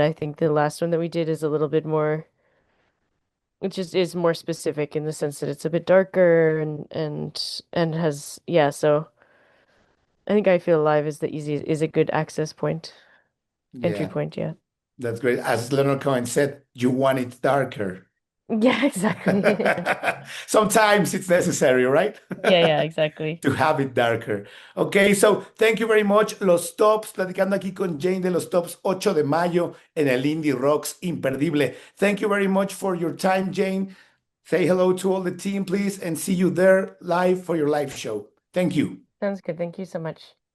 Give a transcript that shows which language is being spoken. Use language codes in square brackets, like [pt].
[en] I think the last one that we did is a little bit more, it just is more specific in the sense that it's a bit darker and has yeah, so I think I Feel Alive is a good access point, entry Yeah, point, yeah. that's great. As Leonard Cohen said, you want it darker. Yeah, exactly. Sometimes it's necessary, right? Yeah, yeah, exactly. To have it darker. Okay, so thank you very much. [es] Los tops, platicando aquí con Jane de los tops, 8 de mayo en el Indie Rocks, imperdible. [en] Thank you very much for your time, Jane. Say hello to all the team, please, and see you there live for your live show. Thank you. Sounds good. Thank you so much.